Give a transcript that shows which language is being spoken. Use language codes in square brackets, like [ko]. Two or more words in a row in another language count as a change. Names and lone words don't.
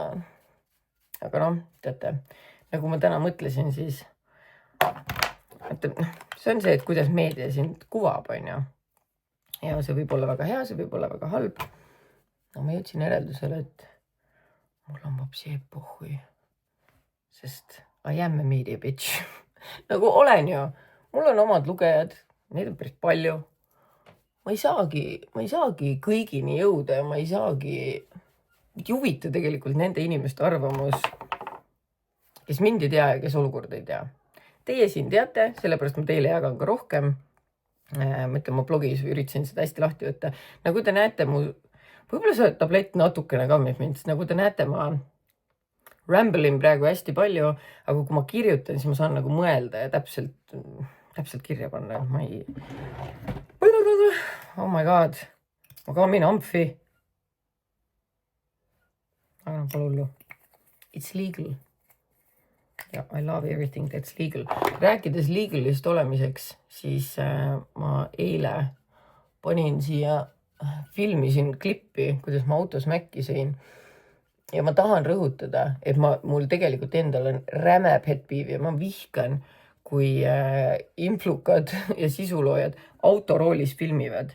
[et] Aga teate, nagu ma täna mõtlesin, siis see on see, et kuidas meedia sind kuvab, on ju. Ja see võib olla väga hea, see võib olla väga halb. No, ma jõudsin järeldusele, et mul on vapsi epohui, sest [en] I am a media bitch. [et] Nagu olen ju, mul on omad lugejad, neid on päris palju. Ma ei saagi kõigini jõuda ja ma ei saagi huvita tegelikult nende inimeste arvamus, kes mind ei tea ja kes olukorda ei tea. Teie siin teate, sellepärast ma teile jagan ka rohkem. Mõtlen, ma blogis üritasin seda hästi lahti võtta. Nagu te näete, võib-olla see tablett natukene kammib mind, sest nagu te näete, ma ramblein praegu hästi palju, aga kui ma kirjutan, siis ma saan nagu mõelda ja täpselt kirja panna. Ma ei... [en] Oh my god, [et] ma kammin ampfi. Aga pole hullu. [en] It's legal. Ja, I love everything that's legal. [et] Rääkides legalist olemiseks, siis ma eile panin siia, filmisin klippi, kuidas ma autos mäkki sõin. Ja ma tahan rõhutada, et mul tegelikult endal on räme petpiiv ja ma vihkan, kui influkad ja sisuloojad autoroolis filmivad.